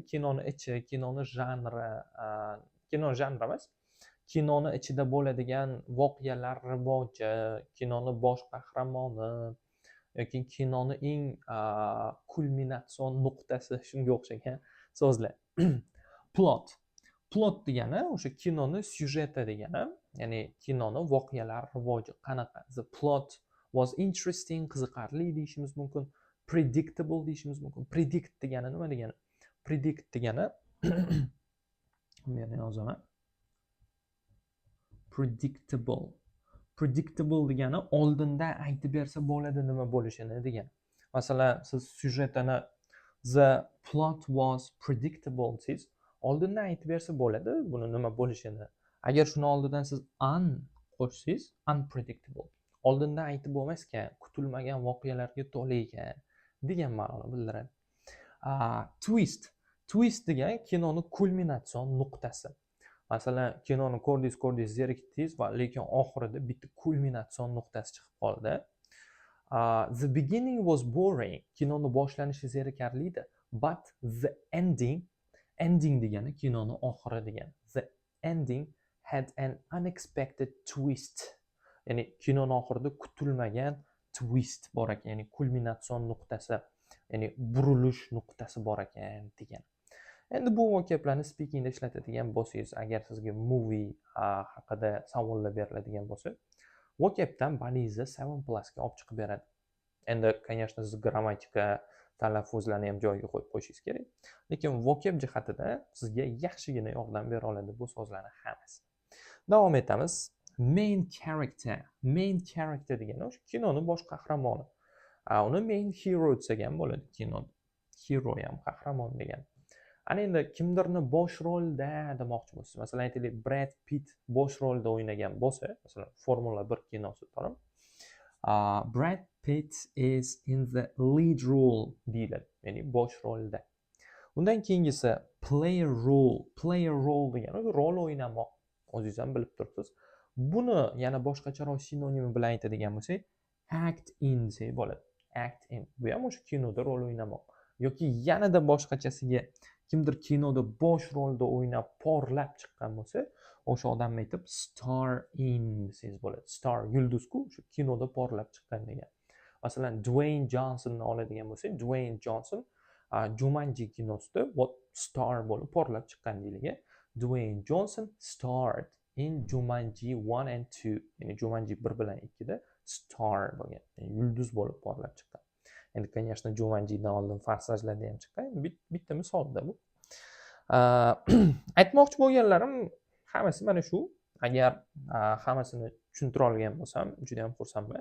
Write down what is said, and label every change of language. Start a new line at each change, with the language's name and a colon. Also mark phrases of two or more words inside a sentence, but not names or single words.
Uzbek: Kinoni ichi, kinoni janri, kino janri emas, kinoni ichida bo'ladigan voqealar rivoji, kinoni bosh qahramoni yoki kinoni eng kulminatsion nuqtasi, shunga o'xshagan so'zlar. Plot degani o'sha kinoni syujeti degani. ya'ni kinoni voqealar rivoji qanaqa.
English: The plot was interesting,
Uzbek: qiziqarli deyishimiz mumkin. Predictable deyishimiz mumkin. Predict degani nima degani? Predict degani men yozaman. Predictable degani oldindan aytib bersa bo'ladi nima bo'lishini degani. Masalan, siz syujetini
English: the plot was predictable
Uzbek: siz oldindan aytib bersa bo'ladi buni nima bo'lishini. Agar shuni oldidan siz qo'shsangiz unpredictable. Oldindan aytib bo'lmas ekan, kutilmagan voqealarga to'la ekan degan ma'noni bildiradi. Twist degan kinoni kulminatsion nuqtasi. Masalan, kinoni ko'rdingiz, zerikdingiz va lekin oxirida bitta kulminatsion nuqtasi chiqib qoldi.
English: The beginning was boring.
Uzbek: Kinoni boshlanishi zerikarli edi,
English: but the ending
Uzbek: degani kinoni oxiri degani.
English: The ending had an unexpected twist.
Uzbek: Ya'ni kinoni oxirida kutilmagan twist bor ekan, ya'ni kulminatsion nuqtasi, ya'ni burilish nuqtasi bor ekan degan. Endi bu vocablarni speakingda ishlatadigan bo'lsangiz, agar sizga movie haqida savollar beriladigan bo'lsa, vocabdan balingizni 7+ ga olib chiqib beradi. Endi, конечно, siz grammatika, talaffuzlarni ham joyiga qo'yib qo'yishingiz kerak. Lekin vocab jihatida sizga yaxshigina yordam bera oladi bu so'zlarning hammasi. Davom etamiz.
English: Main character
Uzbek: degani o'sha kinoning bosh qahramoni. Uni
English: main hero
Uzbek: desak ham bo'ladi kinoda. Hero ham qahramon degan. Ana endi kimdirni bosh rolda demoqchi bo'lsangiz, masalan aytaylik Brad Pitt bosh rolda o'ynagan bo'lsa, masalan Formula 1 kinosi to'g'rimi?
English: Brad Pitt is in the lead role
Uzbek: deyiladi, ya'ni bosh rolda. Undan keyingisi
English: player role
Uzbek: degani rol o'ynamoq. O'zingiz ham bilib turibsiz. Buni yana boshqacharoq sinonimi bilan aytadigan bo'lsak,
English: act in
Uzbek: desak bo'ladi.
English: Act in.
Uzbek: Bu ham o'sha kinoda rol o'ynamoq. Yoki yanada boshqachasiga kimdir kinoda bosh rolda o'ynab porlab chiqqan bo'lsa, o'sha odamni aytib
English: star in
Uzbek: desangiz bo'ladi. Star yulduz-ku, o'sha kinoda porlab chiqqan degan. Masalan, Dwayne Johnsonni oladigan bo'lsak, Dwayne Johnson Jumanji kinosida star bo'lib porlab chiqqan deyilgan.
English: Dwayne Johnson starred in Jumanji 1 and 2,
Uzbek: ya'ni Jumanji 1 bilan 2 da star bo'lgan, ya'ni yulduz bo'lib porlab chiqqan. Endi, конечно, Jumanjidan oldin Forsajlarda ham chiqqan. Bitta misolda bu. Aytmoqchi bo'lganlarim hammasi mana shu. Agar hammasini tushuntira olgan bo'lsam, juda ham xursandman.